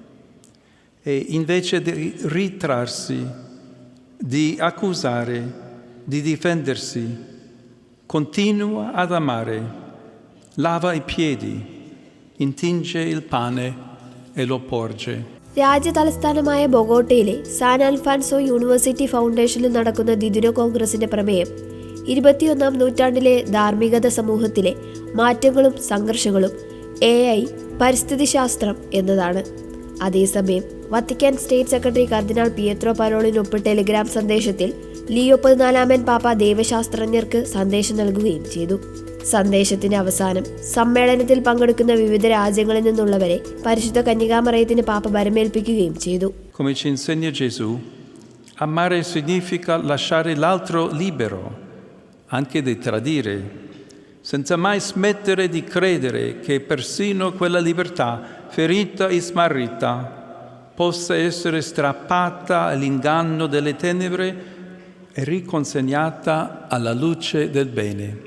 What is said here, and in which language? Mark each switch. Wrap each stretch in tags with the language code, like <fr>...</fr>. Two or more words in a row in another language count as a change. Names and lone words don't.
<it>E invece di ritrarsi, di accusare, di difendersi, continua ad amare, lava i piedi, intinge il pane e lo porge.</it> <ml>രാജ്യതലസ്ഥാനമായ ബൊഗോട്ടയിലെ സാൻ അൽഫാൻസോ യൂണിവേഴ്സിറ്റി ഫൗണ്ടേഷനിൽ നടക്കുന്ന ദ്വിദിന കോൺഗ്രസിന്റെ പ്രമേയം 21-ാം നൂറ്റാണ്ടിലെ ധാർമ്മികത സമൂഹത്തിലെ മാറ്റങ്ങളും സംഘർഷങ്ങളും AI പരിസ്ഥിതി ശാസ്ത്രം എന്നതാണ്. അതേസമയം വത്തിക്കാൻ സ്റ്റേറ്റ് സെക്രട്ടറി കർദിനാൾ പിയത്രോ പരോളിൻ ഒപ്പിട്ട ടെലിഗ്രാം സന്ദേശത്തിൽ ലിയോ 14-ാമൻ പാപ്പ ദൈവശാസ്ത്രജ്ഞർക്ക് സന്ദേശം നൽകുകയും ചെയ്തു. സന്ദേശത്തിന്റെ അവസാനം സമ്മേളനത്തിൽ പങ്കെടുക്കുന്ന വിവിധ രാജ്യങ്ങളിൽ നിന്നുള്ളവരെ പരിശുദ്ധ കന്യകാമറിയത്തിന് പാപ്പ ബരമേൽപ്പിക്കുകയും ചെയ്തു.</ml> <it>Come ci insegna Gesù, amare significa lasciare l'altro libero, anche di tradire, senza mai smettere di credere che persino quella libertà ferita e smarrita possa essere strappata all'inganno delle tenebre e riconsegnata alla luce del bene.</it>